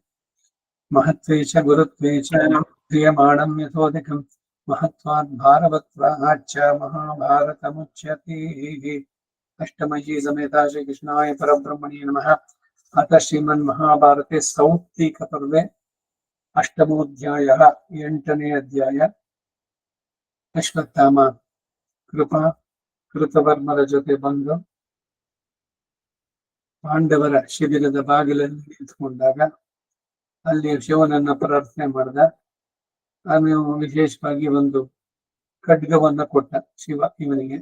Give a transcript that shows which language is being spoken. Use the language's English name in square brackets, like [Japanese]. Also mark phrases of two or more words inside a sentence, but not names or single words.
[Sanskrit] महत्त्वे च गुरुत्वे च क्रियमाणं यथोऽधिकं महत्त्वात् भारवत्वाच्च महाभारतमुच्यते। अष्टमयी समेता श्रीकृष्णाय परब्रह्मणे नमः। अतः श्रीमन्महाभारते सौप्तिकपर्वे अष्टमोऽध्यायः। [Kannada] 8ನೇ अध्याय। अश्वत्थाಮ ಕೃಪಾ ಕೃತವರ್ಮರ ಜೊತೆ ಬಂದು ಪಾಂಡವರ ಶಿಬಿರದ ಬಾಗಿಲಲ್ಲಿ ನಿಂತುಕೊಂಡಾಗ ಅಲ್ಲಿ ಶಿವನನ್ನ ಪ್ರಾರ್ಥನೆ ಮಾಡಿದ. ಆಮೇಲೆ ವಿಶೇಷವಾಗಿ ಒಂದು ಖಡ್ಗವನ್ನ ಕೊಟ್ಟ ಶಿವ ಇವನಿಗೆ.